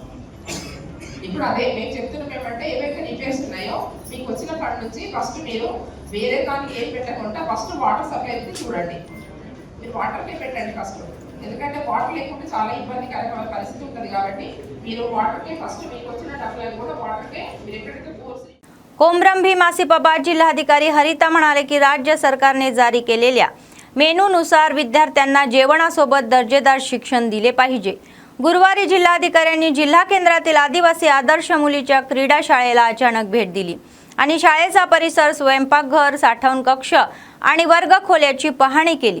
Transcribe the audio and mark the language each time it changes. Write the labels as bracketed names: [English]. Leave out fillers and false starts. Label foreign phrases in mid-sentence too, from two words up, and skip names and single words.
[Telugu] ఇప్పుడు అదే మేము చెప్తున్నాం ఏమంటే ఏవైతే రిపేర్స్ ఉన్నాయో మీకు వచ్చిన ఫండ్ నుంచి ఫస్ట్ మీరు వేరే దానికి ఏం పెట్టకుండా [English] first water supply [Telugu] చూడండి। మీరు వాటర్కే పెట్టండి ఫస్ట్, ఎందుకంటే వాటర్ లేకుంటే చాలా ఇబ్బందికరమైన పరిస్థితి ఉంటుంది కాబట్టి మీరు వాటర్కే ఫస్ట్ మీకు వచ్చిన డబ్బులను కూడా వాటర్కే మీరు ఎక్కడైతే బోర్స్। [Marathi] कोमरम भीम आसिफाबाद जिल्हाधिकारी हरिता म्हणाले की राज्य सरकारने जारी केलेल्या मेनूनुसार विद्यार्थ्यांना जेवणासोबत दर्जेदार शिक्षण दिले पाहिजे। गुरुवारी जिल्हाधिकाऱ्यांनी जिल्हा केंद्रातील आदिवासी आदर्श मुलीच्या क्रीडा शाळेला अचानक भेट दिली आणि शाळेचा परिसर, स्वयंपाकघर, साठवण कक्ष आणि वर्गखोल्याची पाहणी केली।